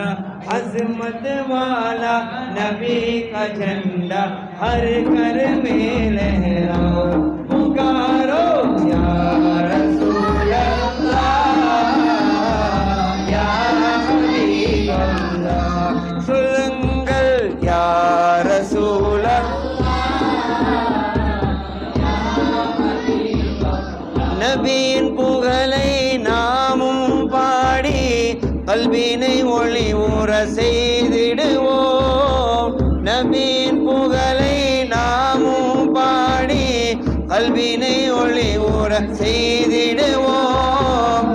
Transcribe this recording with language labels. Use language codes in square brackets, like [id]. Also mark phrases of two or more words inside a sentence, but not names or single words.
[hi] अजमत वाला नबी का झंडा हर घर में लहराओ, पुकारो [ar] يا رسول الله يا حبيب الله, [hi] சொல்லுங்கள் [ar] يا رسول [ta] நபியின் புகழை நாமும் பாடி கல்வினை ஒளி ஊற செய்திடுவோம். நபியின் புகழை நாமும் பாடி கல்வினை ஒளி ஊற செய்திடுவோம்.